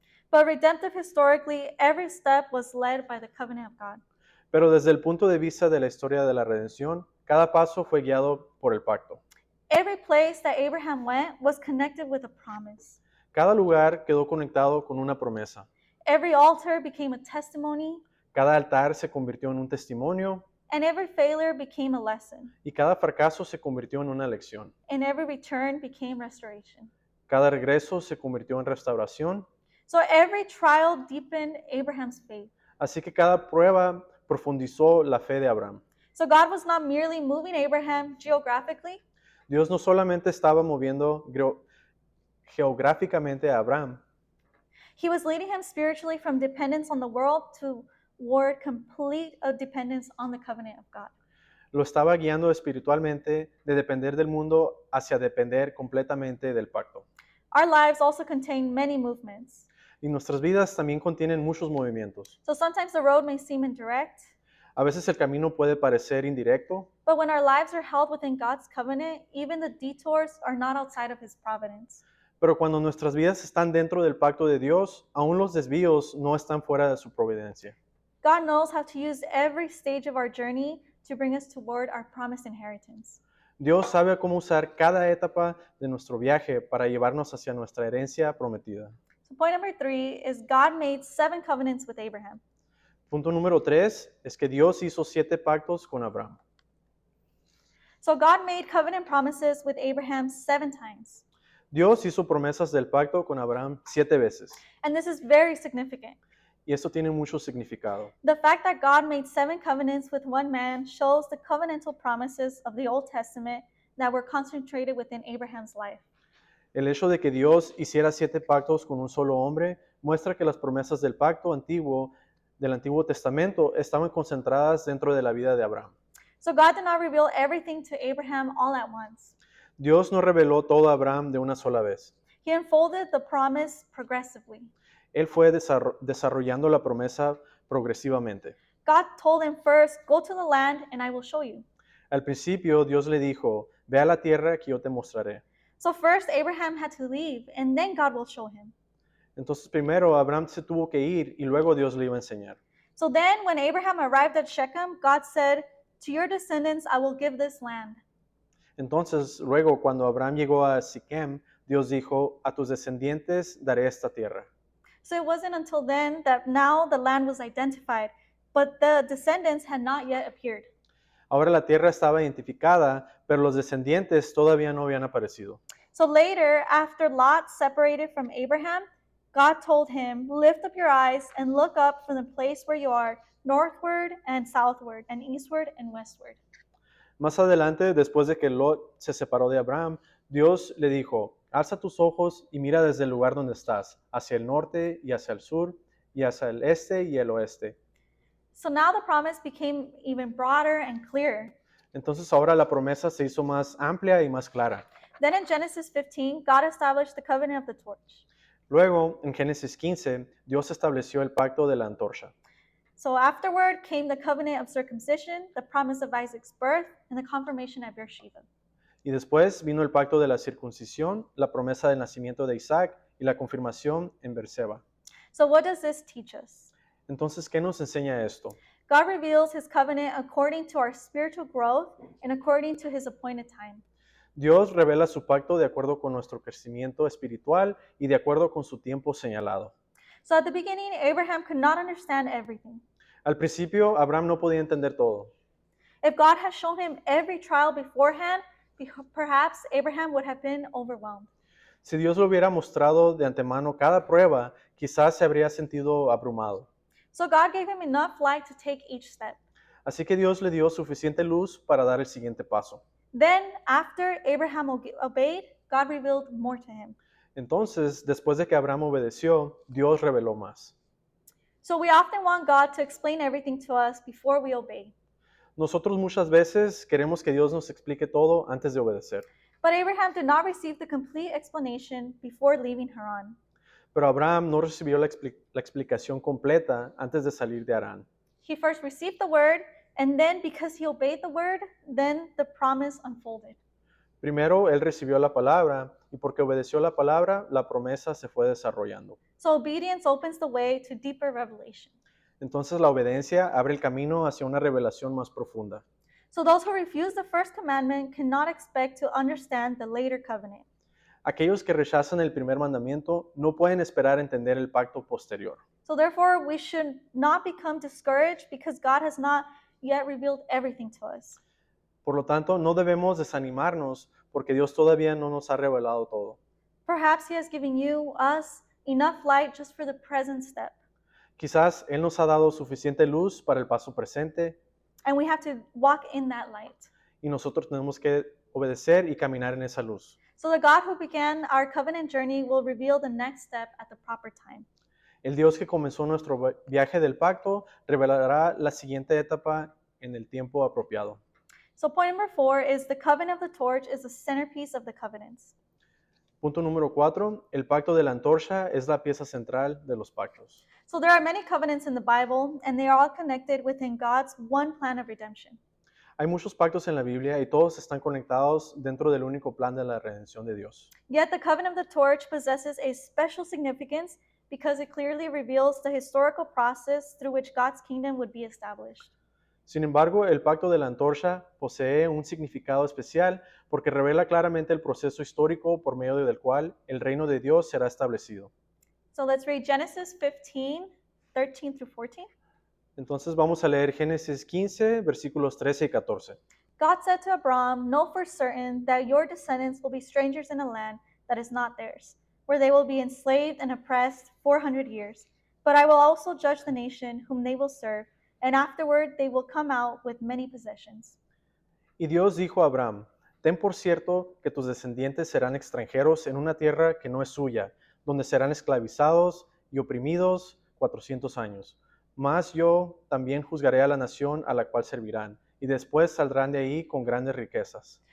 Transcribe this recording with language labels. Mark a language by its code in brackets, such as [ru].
[en] But redemptive historically, every step was led by the covenant of God. [es] Pero desde el punto de vista de la historia de la redención, cada paso fue guiado por el pacto. [en] Every place that Abraham went was connected with a promise. [es] Cada lugar quedó conectado con una promesa. [en] Every altar became a testimony, [es] Cada altar se convirtió en un testimonio [en] and every failure became a lesson, [es] y cada fracaso se convirtió en una lección. [en] and every return became restoration. [es] Cada regreso se convirtió en restauración. [en] So every trial deepened Abraham's faith. [es] Así que cada prueba profundizó la fe de Abraham. [en] So God was not merely moving Abraham geographically, [es] Dios no solamente estaba moviendo geográficamente a Abraham, [en] he was leading him spiritually from dependence on the world toward complete dependence on the covenant of God. [es] lo estaba guiando espiritualmente de depender del mundo hacia depender completamente del pacto. [en] Our lives also contain many movements. [es] Y nuestras vidas también contienen muchos movimientos. [en] So sometimes the road may seem indirect, [es] A veces el camino puede parecer indirecto, [en] but when our lives are held within God's covenant, even the detours are not outside of His providence. [es] pero cuando nuestras vidas están dentro del pacto de Dios, aún los desvíos no están fuera de su providencia. [en] God knows how to use every stage of our journey to bring us toward our promised inheritance. [es] Dios sabe cómo usar cada etapa de nuestro viaje para llevarnos hacia nuestra herencia prometida. [en] So point number 3 is God made 7 covenants with Abraham. [es] Punto número 3 es que Dios hizo 7 pactos con Abraham. [en] So God made covenant promises with Abraham 7 times. [es] Dios hizo promesas del pacto con Abraham 7 veces. [en] And this is very significant. [es] Y esto tiene mucho significado. [en] The fact that God made 7 covenants with one man shows the covenantal promises of the Old Testament that were concentrated within Abraham's life. [es] El hecho de que Dios hiciera 7 pactos con un solo hombre muestra que las promesas del pacto antiguo del Antiguo Testamento estaban concentradas dentro de la vida de Abraham. [en] So God did not reveal everything to Abraham all at once. [es] Dios no reveló todo a Abraham de una sola vez. [en] He unfolded the promise progressively. [es] Él fue desarrollando la promesa progresivamente. [en] God told him first, go to the land and I will show you. [es] Al principio, Dios le dijo, ve a la tierra que yo te mostraré. [en] So first Abraham had to leave and then God will show him. [es] Entonces primero Abraham se tuvo que ir y luego Dios le iba a enseñar. [en] So then when Abraham arrived at Shechem, God said, to your descendants I will give this land. [es] Entonces luego cuando Abraham llegó a Siquem, Dios dijo, a tus descendientes daré esta tierra. [en] So it wasn't until then that now the land was identified, but the descendants had not yet appeared. [es] Ahora la tierra estaba identificada, pero los descendientes todavía no habían aparecido. [en] So later, after Lot separated from Abraham, God told him, lift up your eyes and look up from the place where you are, northward and southward, and eastward and westward. [es] Más adelante, después de que Lot se separó de Abraham, Dios le dijo, alza tus ojos y mira desde el lugar donde estás, hacia el norte y hacia el sur, y hacia el este y el oeste. [en] So now the promise became even broader and clearer. [es] Entonces ahora la promesa se hizo más amplia y más clara. [en] Then in Genesis 15, God established the covenant of the torch. [es] Luego, en Génesis 15, Dios estableció el pacto de la antorcha. [en] So afterward came the covenant of circumcision, the promise of Isaac's birth, and the confirmation at Beersheba. [es] Y después vino el pacto de la circuncisión, la promesa del nacimiento de Isaac y la confirmación en Beerseba. [en] So what does this teach us? [es] Entonces, ¿qué nos enseña esto? [en] God reveals his covenant according to our spiritual growth and according to his appointed time. [es] Dios revela su pacto de acuerdo con nuestro crecimiento espiritual y de acuerdo con su tiempo señalado. [en] So at the beginning, Abraham could not understand everything. [es] Al principio, Abraham no podía entender todo. [en] If God had shown him every trial beforehand, perhaps Abraham would have been overwhelmed. [es] Si Dios le hubiera mostrado de antemano cada prueba, quizás se habría sentido abrumado. [en] So God gave him enough light to take each step. [es] Así que Dios le dio suficiente luz para dar el siguiente paso. [en] Then, after Abraham obeyed, God revealed more to him. [es] Entonces, después de que Abraham obedeció, Dios reveló más. [en] So we often want God to explain everything to us before we obey. [es] Nosotros muchas veces queremos que Dios nos explique todo antes de obedecer. [en] But Abraham did not receive the complete explanation before leaving Haran. [es] Pero Abraham no recibió la explicación completa antes de salir de Harán. [en] He first received the word, and then because he obeyed the word, then the promise unfolded. [es] Primero, él recibió la palabra y porque obedeció la palabra, la promesa se fue desarrollando. [en] So obedience opens the way to deeper revelation. [es] Entonces la obediencia abre el camino hacia una revelación más profunda. [en] So those who refuse the first commandment cannot expect to understand the later covenant. [es] Aquellos que rechazan el primer mandamiento no pueden esperar entender el pacto posterior. [en] So therefore, we should not become discouraged because God has not yet revealed everything to us. [es] Por lo tanto, no debemos desanimarnos porque Dios todavía no nos ha revelado todo. [en] Perhaps he has given you, us, enough light just for the present step. [es] Quizás Él nos ha dado suficiente luz para el paso presente [en] And we have to walk in that light. [es] y nosotros tenemos que obedecer y caminar en esa luz. [en] So the God who began our covenant journey will reveal the next step at the proper time. [es] El Dios que comenzó nuestro viaje del pacto revelará la siguiente etapa en el tiempo apropiado. [en] So point number 4 is the covenant of the torch is the centerpiece of the covenants. [es] Punto número 4. El pacto de la antorcha es la pieza central de los pactos. [en] So there are many covenants in the Bible, and they are all connected within God's one plan of redemption. [es] Hay muchos pactos en la Biblia y todos están conectados dentro del único plan de la redención de Dios. [en] Yet the covenant of the torch possesses a special significance because it clearly reveals the historical process through which God's kingdom would be established. [es] Sin embargo, el pacto de la antorcha posee un significado especial porque revela claramente el proceso histórico por medio del cual el reino de Dios será establecido. [en] So let's read Genesis 15, 13 through 14. [es] Entonces vamos a leer Génesis 15, versículos 13 y 14. [en] God said to Abram, "Know for certain that your descendants will be strangers in a land that is not theirs, where they will be enslaved and oppressed 400 years. But I will also judge the nation whom they will serve, and afterward they will come out with many possessions." [es] Y Dios dijo a Abraham, ten por cierto que tus descendientes serán extranjeros en una tierra que no es suya, donde serán esclavizados y oprimidos 400 años. Mas yo también juzgaré a la nación a la cual servirán, y después saldrán de ahí con grandes riquezas.